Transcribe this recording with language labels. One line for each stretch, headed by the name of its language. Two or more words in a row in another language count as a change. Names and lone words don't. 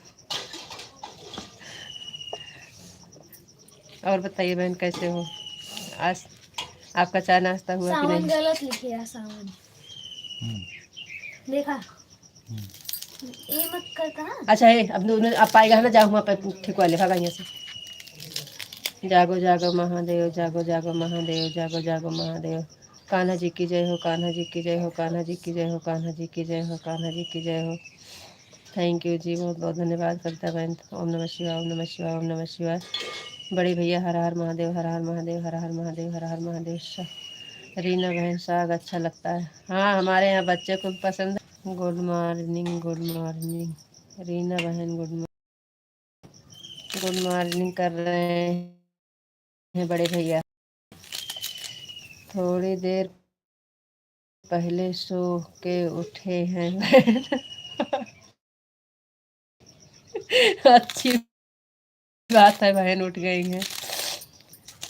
Hindi: और बताइए बहन कैसे हो? आज आपका चाय नाश्ता हुआ कि नहीं? गलत लिखे है सावन। देखा ये मत कर कहाँ। अच्छा है अब आप पाएगा ना, जाओ वहाँ पर ठेकुआ ले भागा यहाँ से। जागो जागो महादेव, जागो जागो महादेव, जागो जागो महादेव। कान्हा जी की जय हो, कान्हा जी की जय हो, कान्हा जी की जय हो, कान्हा जी की जय हो, कान्हा जी की जय हो।
English: Thank you
Hindi: जी, बहुत बहुत धन्यवाद करता बहन। ओम नमः शिवाय, ओम नमः शिवाय, ओम नमः शिवाय। बड़े भैया हर हर महादेव, हर हर महादेव, हर हर महादेव, हर हर महादेव। रीना बहन साग अच्छा लगता है, हाँ हमारे यहाँ बच्चे को पसंद है।
English: Good morning, good morning
Hindi: रीना बहन,
English: Good morning
Hindi: कर रहे हैं बड़े भैया। थोड़ी देर पहले सो के उठे हैं अच्छी बात है बहन, उठ गई हैं।